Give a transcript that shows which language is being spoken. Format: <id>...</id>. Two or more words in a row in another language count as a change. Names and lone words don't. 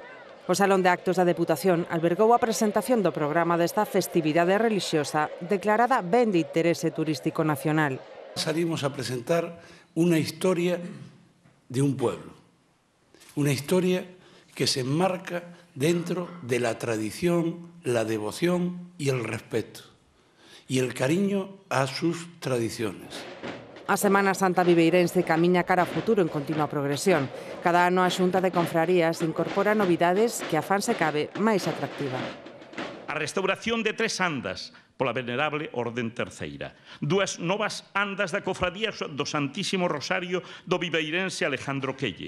<gl>O Salón de Actos da Deputación albergou a presentación do programa desta festividade relixiosa declarada ben de interese turístico nacional.</gl> <es>Salimos a presentar</es> <gl>unha historia</gl> <es>de un pueblo,</es> <gl>unha historia</gl> <es>que se enmarca dentro de la tradición, la devoción y el respeto, y el cariño a sus tradiciones.</es> <gl>A Semana Santa viveirense camiña cara ao futuro en continua progresión. Cada ano a Xunta de Confrarías incorpora novidades que a fan se cabe máis atractiva. A restauración de 3 andas pola venerable Orden Terceira. 2 novas andas da Cofradía do Santísimo Rosario do viveirense Alejandro Quelle.</gl>